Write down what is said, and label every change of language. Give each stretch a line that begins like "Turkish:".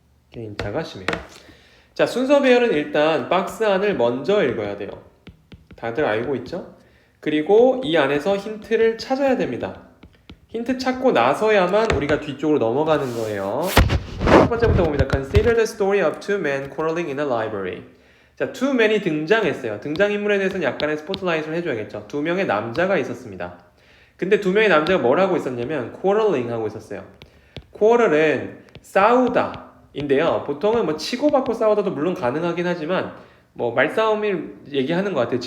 Korean: 개인차가 심해요. 자, 순서 배열은 일단 박스 안을 먼저 읽어야 돼요. 다들 알고 있죠? 그리고 이 안에서 힌트를 찾아야 됩니다. 힌트 찾고 나서야만 우리가 뒤쪽으로 넘어가는 거예요. 첫 번째부터 봅니다.
English: Consider the story of two men quarreling in a library.
Korean: 자, two men이 등장했어요. 등장인물에 대해서는 약간의 스포트라이트를 해줘야겠죠. 두 명의 남자가 있었습니다. 근데 두 명의 남자가 뭘 하고 있었냐면 quarreling 하고 있었어요. quarrel은 싸우다 인데요. 보통은 뭐 치고받고 싸우다도 물론 가능하긴 하지만 뭐 말싸움을 얘기하는 것 같아요.